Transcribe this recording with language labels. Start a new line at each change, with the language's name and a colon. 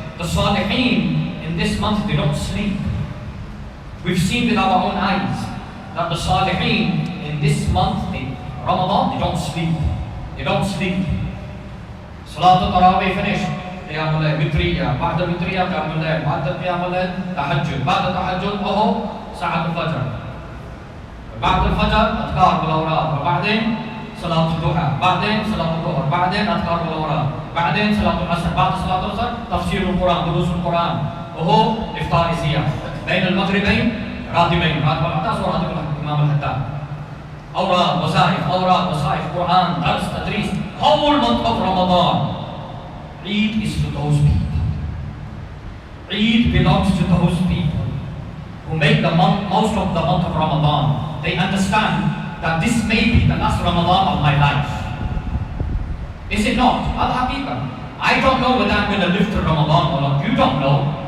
English: The Salihin in this month, they don't sleep. We've seen with our own eyes that the Salihin in this month, in Ramadan, they don't sleep. Salatul Tarawih finished.
Arabic: قيام الليل وترية بعد الوترية قيام الليل بعد قيام الليل تهجد بعد التهجد ساعة الفجر بعد الفجر أذكار بالأوراد وبعدين صلاة الضحى بعدين صلاة الظهر بعدين أذكار بالأوراد بعدين صلاة العصر بعد صلاة العصر تفسير القرآن دروس القرآن إفطار زيادة بين المغربين راتبين راتب العطاس وراتب الإمام الحداد أوراد وظائف قرآن درس تدريس
English: whole month of Ramadan. Eid is to those people. Eid belongs to those people who make the most of the month of Ramadan. They understand that this may be the last Ramadan of my life. Is it not? Al-Haqiqah. I don't know whether I'm going to live through Ramadan or not. You don't know.